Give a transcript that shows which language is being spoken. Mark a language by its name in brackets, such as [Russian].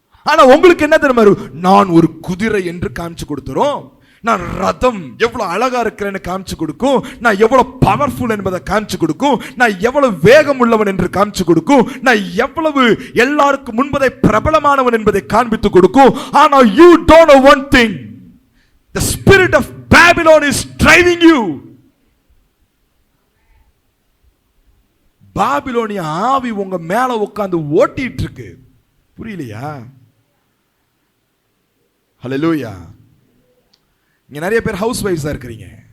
[Tamil] ஆனா உங்களுக்கு என்ன தெரியுமா, நான் ஒரு குதிரை என்று காமிச்சு கொடுத்துரும், நான் ரதம் எவ்வளவு அழகா இருக்கிறேன்னு காமிச்சு கொடுக்கும், நான் எவ்வளவு பவர்ஃபுல் என்பதை காமிச்சு கொடுக்கும், நான் எவ்வளவு வேகம் உள்ளவன் என்று காமிச்சு கொடுக்கும், நான் எவ்வளவு எல்லாருக்கும் முன்பதை பிரபலமானவன் என்பதை காண்பித்து கொடுக்கும். ஆனா [English] you don't know one thing, the spirit of Babylon is driving you. [Tamil] பாபிலோனிய ஆவி உங்க மேல உட்கார்ந்து ஓட்டிட்டு இருக்கு. புரியலையா? ஹல்லேலூயா. இங்க நிறைய பேர் ஹவுஸ் வைஃப்ஸா இருக்கிறீங்க.